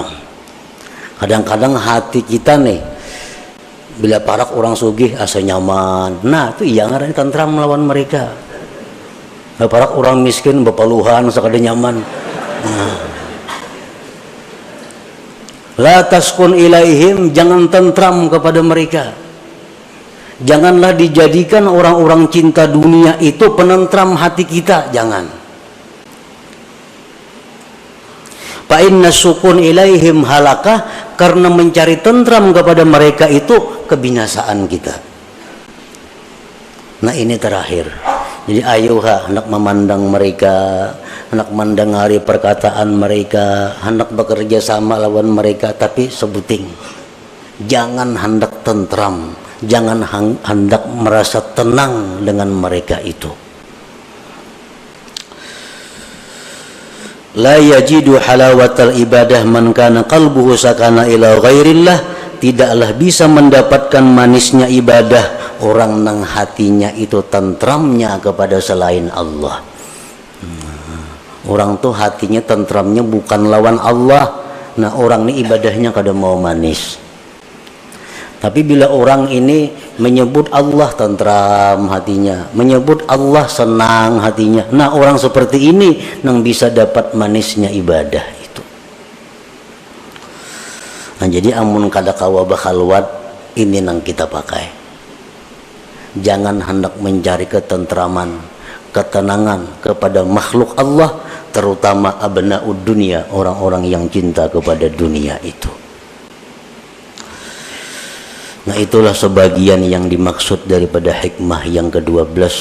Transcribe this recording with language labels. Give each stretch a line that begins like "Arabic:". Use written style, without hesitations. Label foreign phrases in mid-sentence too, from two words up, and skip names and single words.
Banjar: Kadang-kadang hati kita nih, bila parak orang sugih asa nyaman. Nah, itu iya ngaran tentram melawan mereka. Bila parak orang miskin bepaluhan sakada nyaman. Nah.
Arabic: لا تسكن إليهم,
Banjar: jangan tentram kepada mereka. Janganlah dijadikan orang-orang cinta dunia itu penentram hati kita, jangan.
Arabic: فإن السكون إليهم هلكة,
Banjar: karena mencari tentram kepada mereka itu kebinasaan kita. Nah, ini terakhir. Jadi ayuha hendak memandang mereka, hendak mendengari perkataan mereka, hendak bekerja sama lawan mereka, tapi sebuting. Jangan hendak tentram, jangan hendak merasa tenang dengan mereka itu.
Arabic: لا يجد حلاوة العبادة من كان قلبه سكن إلى غير الله.
Banjar: Tidaklah bisa mendapatkan manisnya ibadah orang nang hatinya itu tentramnya kepada selain Allah. Orang tuh hatinya tentramnya bukan lawan Allah. Nah, orang ini ibadahnya kada mau manis. Tapi bila orang ini menyebut Allah tentram hatinya, menyebut Allah senang hatinya, nah orang seperti ini nang bisa dapat manisnya ibadah itu. Nah, jadi amun kada kawa bakhalwat, ini nang kita pakai. Jangan hendak mencari ketentraman, ketenangan kepada makhluk Allah, terutama
Arabic: أبناء الدنيا,
Banjar: orang-orang yang cinta kepada dunia itu. Nah, itulah sebagian yang dimaksud daripada hikmah yang ke-12.